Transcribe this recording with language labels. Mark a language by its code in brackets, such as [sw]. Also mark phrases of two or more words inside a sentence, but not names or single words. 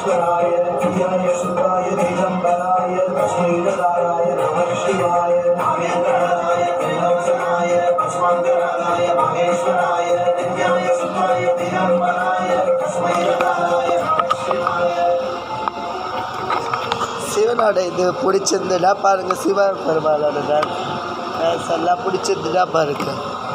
[sa] शंकराय प्रियाय सुताय दिगंबराय तस्मै नकाराय नमः शिवाय नागेन्द्राय त्रिलोचनाय भस्मांगराय महेश्वराय नित्याय सुताय दिगंबराय तस्मै नकाराय नमः शिवाय. [ta] சிவனோட இது பிடிச்சிருந்துன்னா பாருங்கள், சிவ பெருமாளோட டான்ஸ் எல்லாம் பிடிச்சிருந்துன்னா பாருங்கள்.